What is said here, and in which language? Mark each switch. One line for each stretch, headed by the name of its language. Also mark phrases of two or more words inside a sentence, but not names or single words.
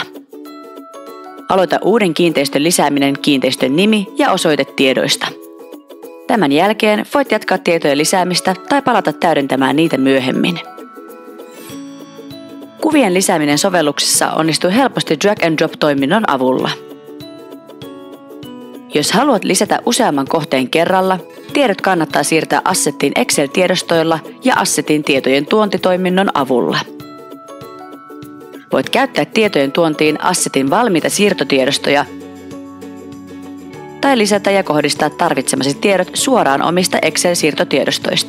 Finnish: Aloita uuden kiinteistön lisääminen kiinteistön nimi ja osoitetiedoista. Tämän jälkeen voit jatkaa tietojen lisäämistä tai palata täydentämään niitä myöhemmin. Kuvien lisääminen sovelluksessa onnistuu helposti
English: drag and drop
Finnish: toiminnon avulla. Jos haluat lisätä useamman kohteen kerralla, tiedot kannattaa siirtää assettiin Excel-tiedostoilla ja assetin tietojen tuontitoiminnon avulla. Voit käyttää tietojen tuontiin assetin valmiita siirtotiedostoja tai lisätä ja kohdistaa tarvitsemasi tiedot suoraan omista Excel-siirtotiedostoista.